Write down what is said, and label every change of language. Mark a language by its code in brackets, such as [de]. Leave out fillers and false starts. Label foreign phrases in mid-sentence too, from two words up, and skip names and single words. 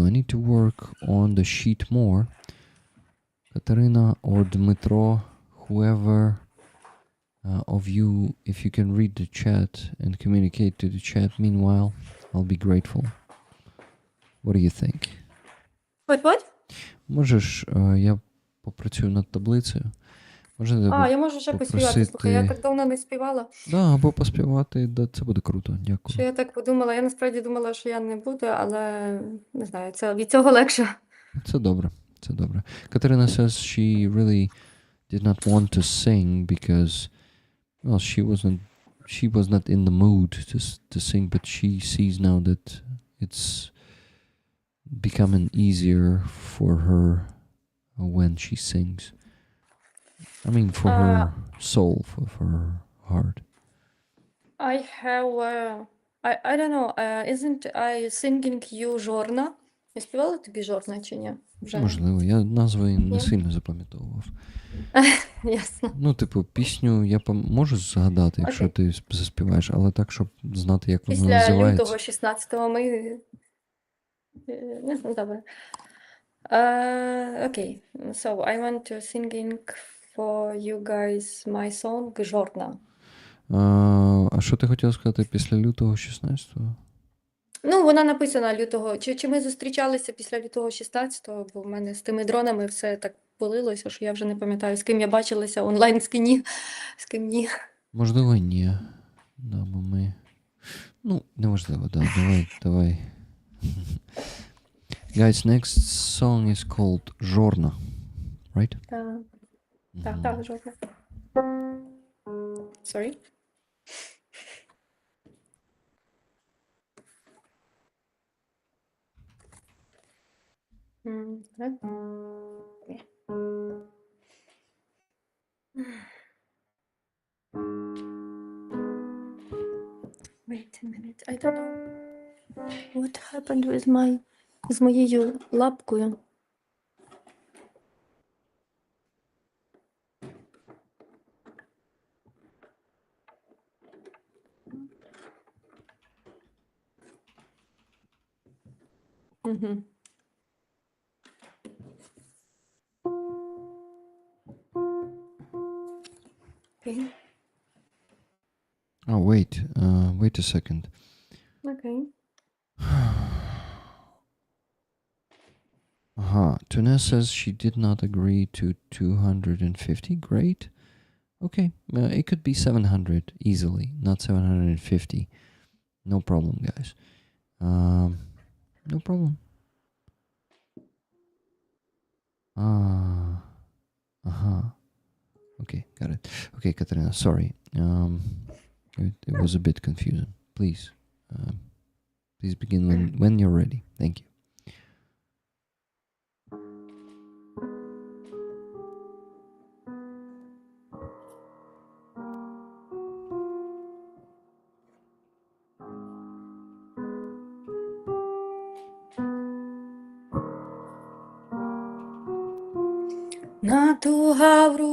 [en] I need to work on the sheet more. Katarina or Dmitro, whoever of you, if you can read the chat and communicate to the chat, meanwhile, I'll be grateful. What do you think? What? [uk] Можеш, я попрацюю над таблицею. Можна Я можу ще поспівати. Слухай, я так давно не співала, Да, або поспівати, да, це буде круто. що Дякую. я так подумала. Я насправді думала, що я не буду, але не знаю, це від цього легше. Це добре. Це добре. [en] Katarina says she really did not want to sing because, well, she was not in the mood to sing, but she sees now that it's becoming easier for her when she sings. I mean, for her soul, for her heart. I have, I don't know, isn't I singing you Жорна? [uk] Я співала тобі Жорна чи ні? Вже? Можливо, я назви не Ні? сильно запам'ятовував. Ясно. Ну, типу, пісню я можу згадати, якщо Окей. ти заспіваєш, але так, щоб знати, як вона Після називається. лютого 16-го ми... Не знаю, добре. Окей. [en] So, I want to singing for you guys my song Жорна. [uk] А що ти хотів сказати після лютого 16-го? Ну, вона написана лютого. Чи ми зустрічалися після лютого 16-го, бо в мене з тими дронами все так полилося, що я вже не пам'ятаю, з ким я бачилася онлайн, з ким ні. З ким ні. Можливо, ні. Да, бо ми... Ну, неважливо, да. Давай. [en] Guys, next song is called Жорна. Right? [uk] Так, жовтна. Sorry. Так. [en] Wait a minute, I don't know what happened with [uk] з моєю лапкою. Угу. Окей. [en] Oh, wait a second. [uk] Окей. [en] Tuna says she did not agree to 250. Great. Okay, it could be 700 easily, not 750. No problem, guys. No problem. Okay, got it. Okay, Katarina, sorry. It was a bit confusing. Please begin when you're ready. Thank you. [uk] Натуга в